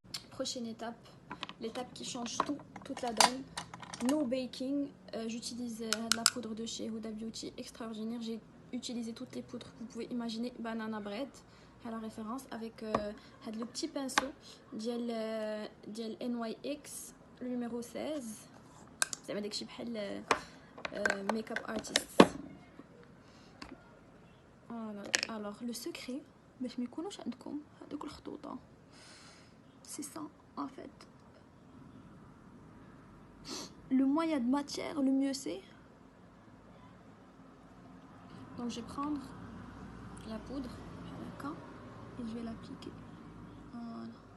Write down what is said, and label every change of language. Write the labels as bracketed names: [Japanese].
[French] Prochaine étape, l'étape qui change tout, toute la donne. [English] No baking. [French] J'utilise de la poudre de chez Huda Beauty extraordinaire. J'ai utilisé toutes les poudres que vous pouvez imaginer. Banana bread à la référence avec le petit pinceau ديال NYX le numéro 16. [Arabic] زعما داكشي بحال [English] makeup artist. [French] Voilà. Alors le secret [Arabic] باش ما يكونوش عندكم هذوك الخطوطه, [French] c'est ça en fait. Le moins il y a de matière, le mieux c'est. Donc je vais prendre la poudre et je vais l'appliquer. Voilà.